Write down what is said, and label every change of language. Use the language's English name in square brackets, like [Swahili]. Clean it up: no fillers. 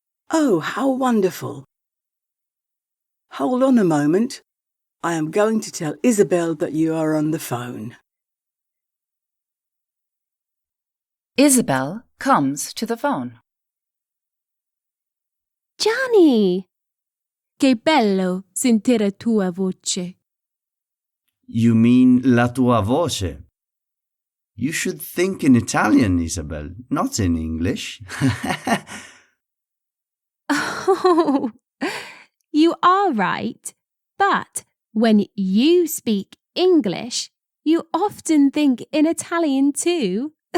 [English] Oh, how wonderful. Hold on a moment. I am going to tell Isabel that you are on the phone. Isabel comes to the phone. Gianni! [Italian] Che bello sentire tua voce. [English] You mean [Italian] la tua voce? [English] You should think in Italian, Isabel, not in English. Oh, you are right. But when you speak English, you often think in Italian too.